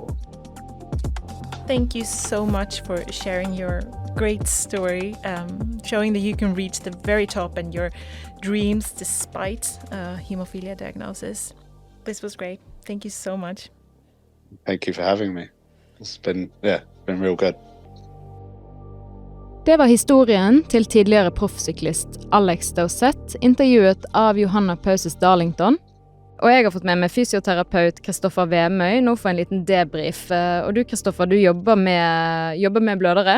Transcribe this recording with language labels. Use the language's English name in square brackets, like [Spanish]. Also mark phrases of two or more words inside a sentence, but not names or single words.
[English] Thank you so much for sharing your great story, showing that you can reach the very top and your dreams despite hemophilia diagnosis. This was great. Thank you so much. Thank you for having me. It's been real good. [Norwegian] Det var historien til tidligere proffsyklist Alex Dowsett, intervjuet av Johanna Pauses Darlington. Og jeg har fått med meg fysioterapeut Kristoffer Vemøy, nå for en liten debrief. Og du, Kristoffer, du jobber med blødere.